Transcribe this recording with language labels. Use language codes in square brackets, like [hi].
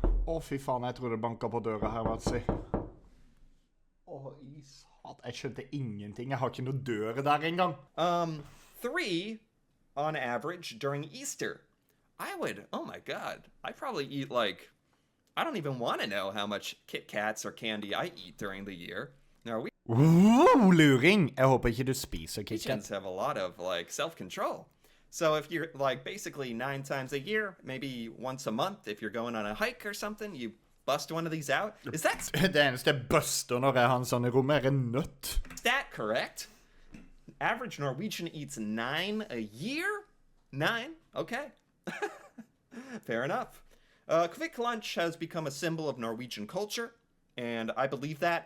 [no] Jeg tror det banker på døra her, Matsi. Jeg skjønte ingenting. Jeg har ikke noe dør der engang. [en] 3 on average during Easter. Oh my god, I probably eat like, I don't even want to know how much Kit Kats or candy I eat during the year. [no] Luring! Jeg håper ikke du spiser Kit Kat. [en] Norwegians have a lot of like self-control. So if you're like basically 9 times a year, maybe once a month, if you're going on a hike or something, you bust one of these out. Is that... [no] Det eneste jeg buster når jeg har en sånn i rommet en nøtt. [en] Is that correct? Average Norwegian eats 9 a year? 9? Okay. Fair enough. Kvikklunsj has become a symbol of Norwegian culture, and I believe that.